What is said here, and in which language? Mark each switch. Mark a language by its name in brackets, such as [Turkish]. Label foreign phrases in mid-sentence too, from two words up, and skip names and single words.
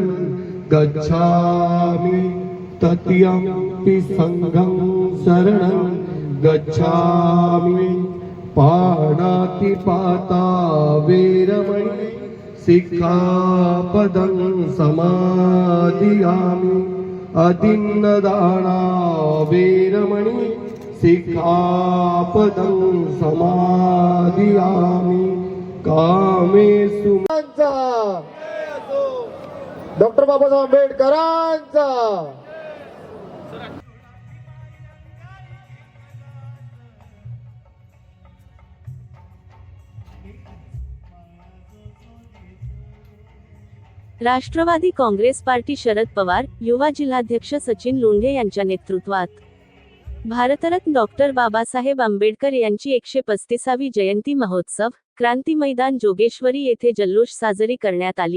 [Pali] गच्छामि तृतीयंपि संघं शरणं गच्छामि पाणातिपाता वेरमणि सिक्खापदं समादियामि अदिन्नदाना वेरमणि सिक्खापदं समादियामि कामेषु [Marathi] डॉक्टर बाबासाहेब आंबेडकरांचा राष्ट्रवादी काँग्रेस पार्टी शरद पवार युवा जिल्हाध्यक्ष सचिन लोंढे यांच्या नेतृत्वात भारतरत्न डॉक्टर बाबासाहेब आंबेडकर यांची 135वी जयंती महोत्सव क्रांती मैदान जोगेश्वरी येथे जल्लोष साजरी करण्यात आली।